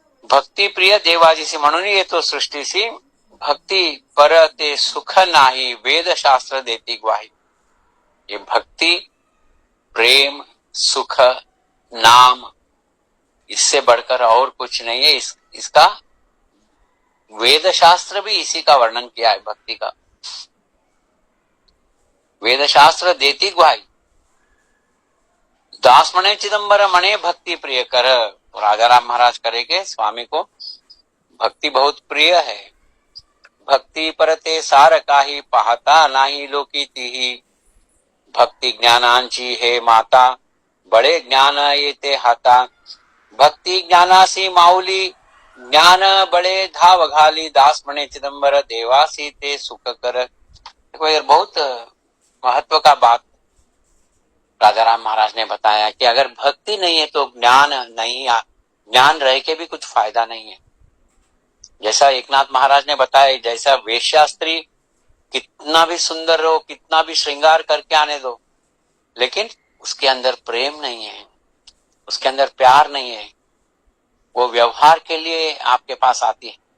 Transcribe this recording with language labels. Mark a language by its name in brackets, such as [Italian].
[Marathi] भक्ति प्रिय देवाजिसी म्हणून ये तो सृष्टीसी, भक्ति परते सुख नाही, वेद शास्त्र देती ग्वाही। [Hindi] ये भक्ति प्रेम सुख नाम, इससे बढ़कर और कुछ नहीं है। इसका वेद शास्त्र भी इसी का वर्णन किया है भक्ति का। [Marathi] वेद शास्त्र देती ग्वाही। दास मणे चिदंबर मणे भक्ति प्रिय कर। [Hindi] राजा राम महाराज करेंगे स्वामी को भक्ति बहुत प्रिय है। [Marathi] भक्ति परते सार काही, पाहता नाही लोकी तिही। भक्ती ज्ञानांची हे माता, बळे ज्ञान येते हाता. भक्ती ज्ञानासी माऊली, ज्ञान बळे धाव घाली. दास म्हणे चिदंबर, देवासी ते सुख कर. [Hindi] बहुत महत्व का बात राजाराम महाराज ने बताया कि अगर भक्ति नहीं है तो ज्ञान नहीं, ज्ञान रह के भी कुछ फायदा नहीं है। जैसा एकनाथ महाराज ने बताया, जैसा वेश्या स्त्री कितना भी सुंदर हो, कितना भी श्रृंगार करके आने दो, लेकिन उसके अंदर प्रेम नहीं है, उसके अंदर प्यार नहीं है, वो व्यवहार के लिए आपके पास आती है।